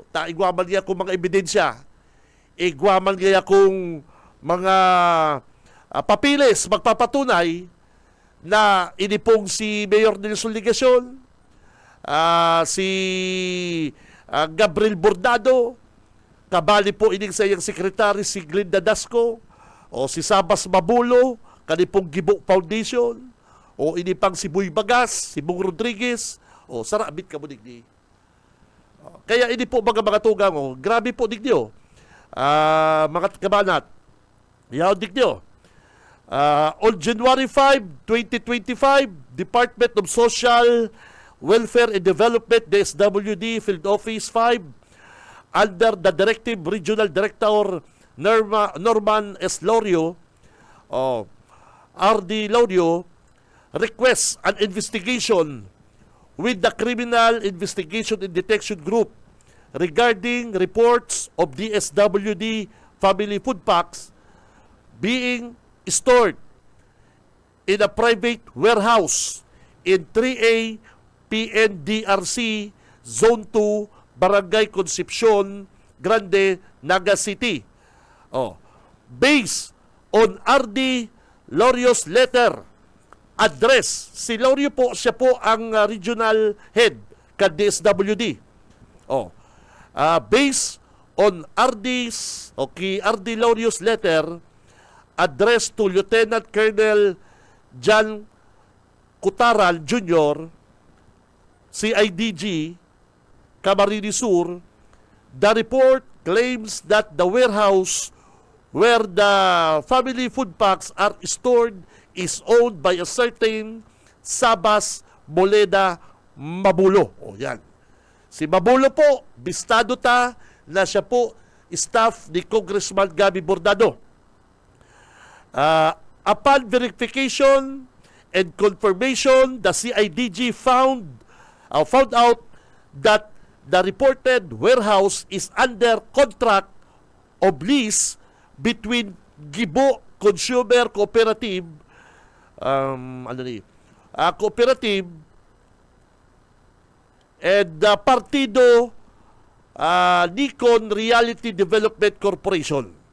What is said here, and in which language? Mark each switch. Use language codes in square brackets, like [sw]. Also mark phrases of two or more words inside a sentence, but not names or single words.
[bik] Igwaman niya kung mga ebidensya, igwaman niya kung mga papilis magpapatunay na inipong si Mayor Nelson Ligacion, si Gabriel Bordado, kabali po ining sa iyang sekretary si Glinda Dasco, o si Sabas Mabulo, kanipong Gibo Foundation, o inipang si Buy Bagas, si Bong Rodriguez, o sarabit ka mo digdi. Kaya ini po mga tugang, grabe po digdi, mga kabanat. Yaw digdi, [en] on January 5, 2025, Department of Social Welfare and Development, DSWD, Field Office 5, under the Directive Regional Director Norman S. Lorio, RD Lorio, requests an investigation with the Criminal Investigation and Detection Group regarding reports of DSWD family food packs being stored in a private warehouse in 3A PNDRC Zone 2, Barangay Concepcion Grande, Naga City. Based on RD Lorio's letter, address. [bik] Si Lorio po, siya po ang regional head ka DSWD. [en] Based on RD Lorio's letter, address to Lieutenant Colonel John Cutaral Jr., CIDG, Camarines Sur, the report claims that the warehouse where the family food packs are stored is owned by a certain Sabas Moleda Mabulo. Yan. [bik] Si Mabulo po, bistado ta na siya po staff ni Congressman Gabi Bordado. [en] Upon verification and confirmation, the CIDG found out that the reported warehouse is under contract of lease between Gibo Consumer Cooperative cooperative and Partido Nikon Reality Development Corporation.